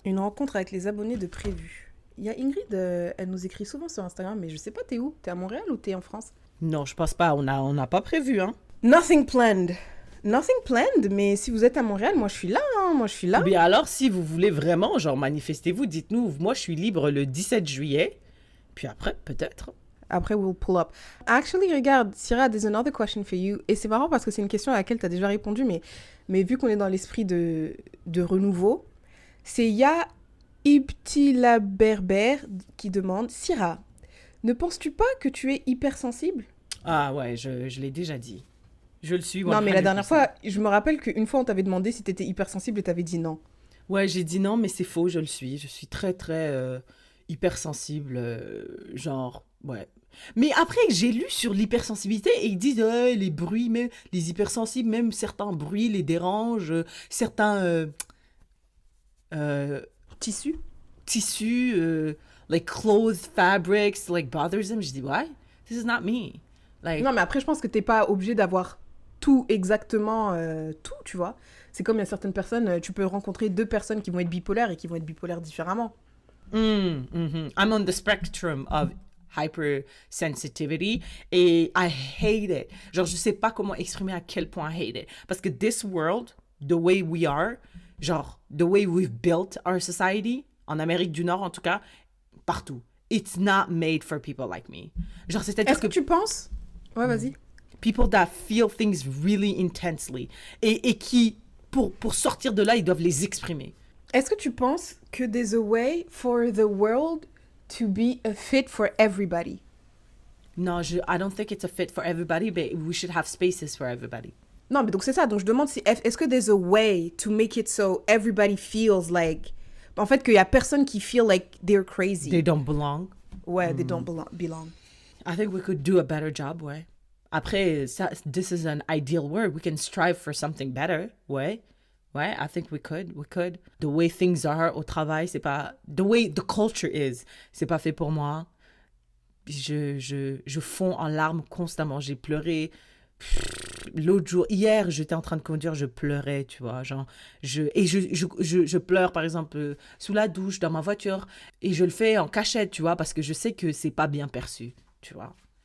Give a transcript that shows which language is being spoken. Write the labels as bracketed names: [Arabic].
[French] Une rencontre avec les abonnés de prévu. Il y a Ingrid, elle nous écrit souvent sur Instagram, mais je sais pas, t'es où? T'es à Montréal ou t'es en France? Non, je pense pas. On n'a pas prévu, hein. [English] Nothing planned. Nothing planned, [French] mais si vous êtes à Montréal, moi je suis là, hein, moi je suis là. Ou bien alors, si vous voulez vraiment, genre, manifestez-vous, dites-nous, moi, je suis libre le 17 juillet. Puis après, peut-être. [English] Après, we'll pull up. Actually, regarde, Syrah, there's another question for you. [French] Et c'est marrant parce que c'est une question à laquelle tu as déjà répondu, mais vu qu'on est dans l'esprit de renouveau, c'est Ya Ibtila Berber qui demande Syrah, ne penses-tu pas que tu es hypersensible? Ah ouais, je l'ai déjà dit. Je le suis. Non, mais la 100%. dernière fois, je me rappelle qu'une fois, on t'avait demandé si t'étais hypersensible et t'avais dit non. Ouais, j'ai dit non, mais c'est faux, je le suis. Je suis très, très hypersensible. Genre, ouais. Mais après, j'ai lu sur l'hypersensibilité et ils disent les bruits, même les hypersensibles, même certains bruits les dérangent, certains Tissu? [English] tissus, like clothes, fabrics, like bothers them. [French] Je dis, [English] why? This is not me. Like, [French] Non, mais après, je pense que t'es pas obligé d'avoir tout exactement tout, tu vois. C'est comme il y a certaines personnes, tu peux rencontrer deux personnes qui vont être bipolaires et qui vont être bipolaires différemment. [English] I'm on the spectrum of hypersensitivity et I hate it. [French] Genre, je sais pas comment exprimer à quel point [English] I hate it. [French] Parce que [English] this world, the way we are, genre, the way we've built our society, [French] en Amérique du Nord en tout cas, partout, [English] it's not made for people like me. [French] Genre, c'est-à-dire Est-ce que tu penses... Ouais, vas-y. [English] people that feel things really intensely [French] et qui, pour sortir de là, ils doivent les exprimer. Est-ce que tu penses que [English] there's a way for the world to be a fit for everybody? Non, I don't think it's a fit for everybody, but we should have spaces for everybody. [French] Non, mais donc c'est ça. Donc je demande si est-ce que [English] there's a way to make it so everybody feels like... [French] En fait, qu'il y a personne qui [English] feel like they're crazy. They don't belong. Ouais, they don't belong. I think we could do a better job, [French] ouais. Après, ça, [English] this is an ideal world. We can strive for something better, ouais. Ouais, I think we could. The way things are [French] au travail, c'est pas... [English] The way the culture is, [French] c'est pas fait pour moi. Je fonds en larmes constamment. J'ai pleuré. L'autre jour, hier, j'étais en train de conduire, je pleurais, tu vois, genre, je pleure, par exemple, sous la douche, dans ma voiture, et je le fais en cachette, tu vois, parce que je sais que c'est pas bien perçu, tu vois.